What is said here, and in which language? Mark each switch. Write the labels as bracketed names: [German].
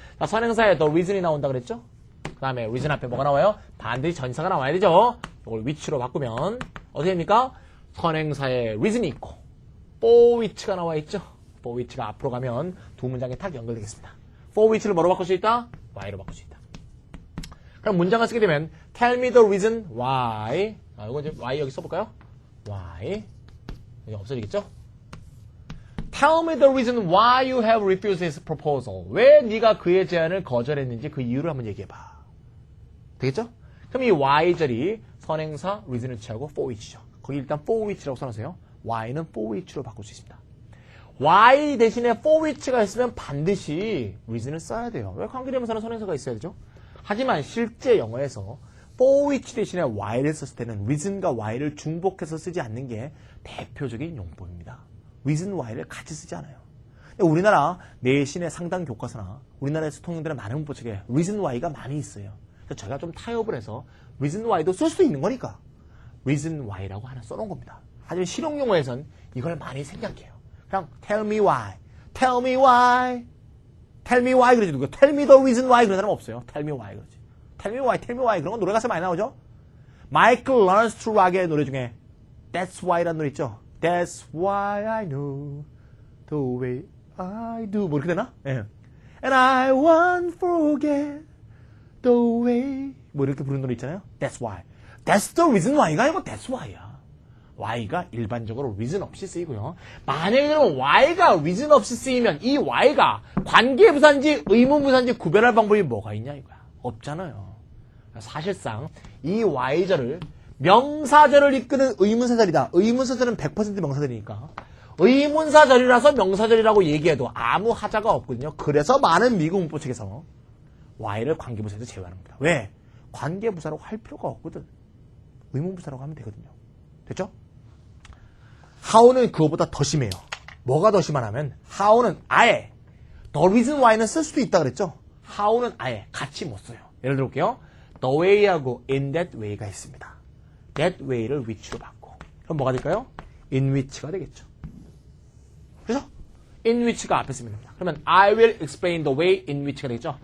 [Korean] 자, 선행사에 the reason이 나온다 그랬죠? 그 다음에 reason 앞에 뭐가 나와요? 반드시 전사가 나와야 되죠? 이걸 which로 바꾸면 어떻게 됩니까? 선행사에 reason이 있고 for which가 나와 있죠? for which가 앞으로 가면 두 문장에 탁 연결되겠습니다. for which를 뭐로 바꿀 수 있다? why로 바꿀 수 있다. 그럼 문장을 쓰게 되면 [English] tell me the reason why. [Korean] 이거 이제 why 여기 써볼까요? why. 이제 없어지겠죠? [English] Tell me the reason why you have refused his proposal. [Korean] 왜 네가 그의 제안을 거절했는지 그 이유를 한번 얘기해봐. 되겠죠? 그럼 이 why절이 선행사 reason을 취하고 for which죠. 거기 일단 for which라고 써놓으세요. why는 for which로 바꿀 수 있습니다. why 대신에 for which가 있으면 반드시 reason을 써야 돼요. 왜 관계대명사는 선행사가 있어야 되죠? 하지만 실제 영어에서 for which 대신에 why를 썼을 때는 reason과 why를 중복해서 쓰지 않는 게 대표적인 용법입니다. reason why를 같이 쓰지 않아요. 우리나라 내신의 상당 교과서나 우리나라에서 통용되는 많은 문법 책에 reason why가 많이 있어요. 그래서 제가 좀 타협을 해서 reason why도 쓸 수 있는 거니까 reason why라고 하나 써놓은 겁니다. 하지만 실용 용어에선 이걸 많이 생략해요. 그냥 [English] tell me why, tell me why, tell me why [Korean] 그러지 누가 [English] tell me the reason why [Korean] 그런 사람 없어요. [English] tell me why [Korean] 그러지. [English] tell me why, tell me why [Korean] 그런 건 노래 가사에 많이 나오죠. 마이클 러넌스 투 락의 노래 중에 That's why라는 노래 있죠. [English] That's why I know the way I do [Korean] 뭐 이렇게 되나? 예. [English] And I won't forget the way [Korean] 뭐 이렇게 부르는 노래 있잖아요. [English] That's why. That's the reason why [Korean] 가 아니고 [English] That's why야. [Korean] why가 일반적으로 reason 없이 쓰이고요. 만약에 그러면 why가 reason 없이 쓰이면 이 why가 관계부사인지 의문부사인지 구별할 방법이 뭐가 있냐 이거야. 없잖아요. 사실상 이 y절을 명사절을 이끄는 의문사절이다. 의문사절은 100% 명사절이니까 의문사절이라서 명사절이라고 얘기해도 아무 하자가 없거든요. 그래서 많은 미국 문법 책에서 y를 관계부사에서 제외하는 겁니다. 왜? 관계부사라고 할 필요가 없거든. 의문부사라고 하면 되거든요. 됐죠? how는 그거보다 더 심해요. 뭐가 더 심하냐면 how는 아예 the reason why는 쓸 수도 있다 그랬죠? how는 아예 같이 못 써요. 예를 들어볼게요. the way하고 in that way가 있습니다. that way를 which로 바꿔. 그럼 뭐가 될까요? in which가 되겠죠. 그죠? in which가 앞에 쓰면 됩니다. 그러면 [English] I will explain the way in which가 되겠죠.